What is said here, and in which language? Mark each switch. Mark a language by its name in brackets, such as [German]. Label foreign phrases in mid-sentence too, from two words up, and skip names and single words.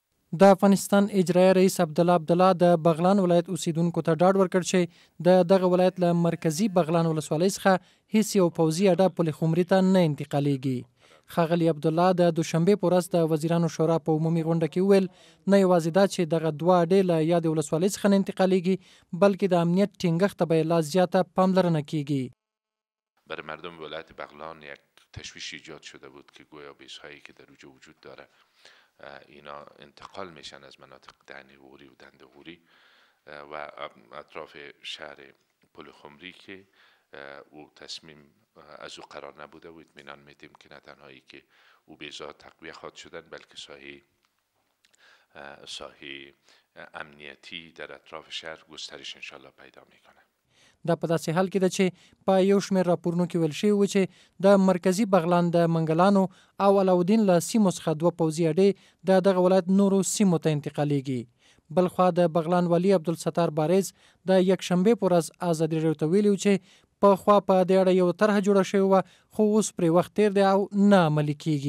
[Pashto] د افغانستان اجرایي رئیس عبدالله د بغلان ولایت اوسیدونکو ته ډاډ ورکړ چې دغه ولایت له مرکزی بغلان ولسوالۍ څخه هیڅ یو پوځي اډه پل خمري ته نه انتقالیږي. ښاغلي عبدالله د دوشنبې په ورځ د وزیرانو شورا په عمومي غونډه کې وویل نه یوازې دا چې دغه دوه اډې له یادې ولسوالۍ څخه نه انتقالیږي بلکې د امنیت ټینګښت ته به یې لا زیاته پاملرنه کیږي. [Persian] برای مردم ولایت بغلان یک تشویش ایجاد شده بود که گویا بیس‌هایی که در اونجا وجود داره اینا انتقال میشن از مناطق دهنی غوری و دنده غوری و اطراف شهر پل خمری که او تصمیم از او قرار نبوده و اطمینان میدیم که نه تنهایی که او بیزا تقویه خواهد شدن بلکه ساحه امنیتی در اطراف شهر گسترش انشالله پیدا میکنه. [Pashto] دا په داسې حال کې ده چې په یو شمېر راپورونو کې ویل شوي و چې د مرکزی بغلان د منګلانو او علاودین له سیمو څخه دوه پوځي اډې د دغه ولایت نورو سیمو ته انتقالیږي. بلخوا د بغلان والي عبدالستار بارز د یکشنبې په ورځ ازادي راډیو ته ویلي و چې پخوا په دې اړه یو طرحه جوړه شوې وه خو اوس پرې وخت تیر دی او نه عملي کیږي.